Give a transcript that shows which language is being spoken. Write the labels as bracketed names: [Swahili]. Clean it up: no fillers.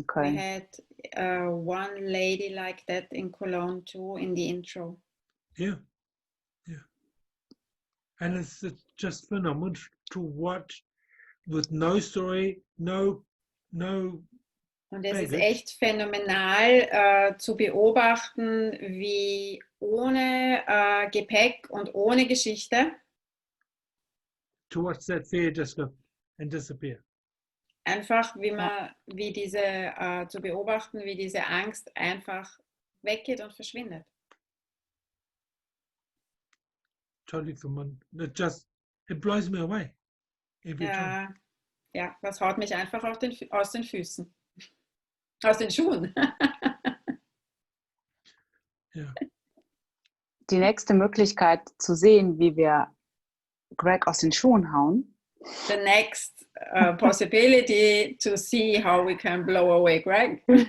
[English] We [German] Köln. [English] had one lady like that in Cologne too in the intro. Yeah. Yeah. And it's just phenomenal to watch with no story, no [German] Und es ist [English] baggage. [German] echt phänomenal zu beobachten, wie ohne Gepäck und ohne Geschichte [English] To watch that fear just go and disappear. [German] einfach, wie diese zu beobachten, wie diese Angst einfach weggeht und verschwindet. [English] Totally phenomenal. It blows me away every time. [German] Ja, das haut mich einfach aus den Füßen. Aus den Schuhen. [English] Yeah. [German] Die nächste Möglichkeit zu sehen, wie wir Greg aus den Schuhen hauen, [English] The next possibility to see how we can blow away Greg.